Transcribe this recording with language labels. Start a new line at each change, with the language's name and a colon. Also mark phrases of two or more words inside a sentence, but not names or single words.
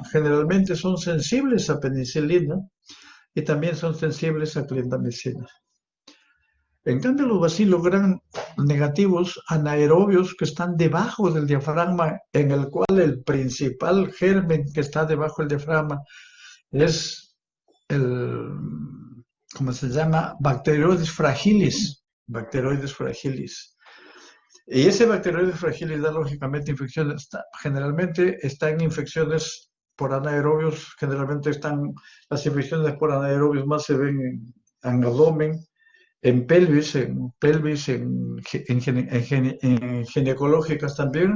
Spanish: Generalmente son sensibles a penicilina y también son sensibles a clindamicina. En cambio, los bacilos gram negativos anaerobios que están debajo del diafragma, en el cual el principal germen que está debajo del diafragma es ¿cómo se llama? Bacteroides fragilis. Bacteroides fragilis. Y ese bacteroides fragilis da lógicamente infecciones. Generalmente están infecciones por anaerobios. Generalmente las infecciones por anaerobios más se ven en abdomen, en pelvis, en ginecológicas también.